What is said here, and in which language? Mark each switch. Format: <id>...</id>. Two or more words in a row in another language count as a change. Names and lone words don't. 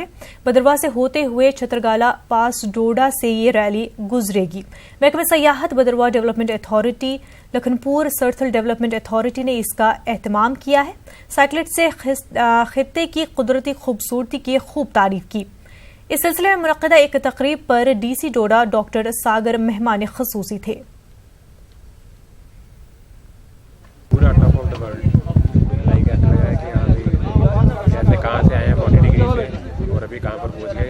<ur>بدرواہ سے ہوتے ہوئے چھترگالہ پاس ڈوڈا سے یہ ریلی گزرے گی. محکمہ سیاحت، بدرواہ ڈیولپمنٹ اتھارٹی، لکھن پور سرتھل ڈیولپمنٹ اتھارٹی نے اس کا اہتمام کیا ہے. سائیکلسٹ سے خطے کی قدرتی خوبصورتی کی خوب تعریف کی. اس سلسلے میں منعقدہ ایک تقریب پر DC ڈوڈا ڈاکٹر ساگر مہمان خصوصی تھے. پورا</ur> <en>top of the world</en> <ur>لائک ایسا لگا ہے کہ یہاں بھی جیسے کہاں سے آئے ہیں 40 ڈگری سے اور ابھی کہاں پر پہنچ گئے.</ur>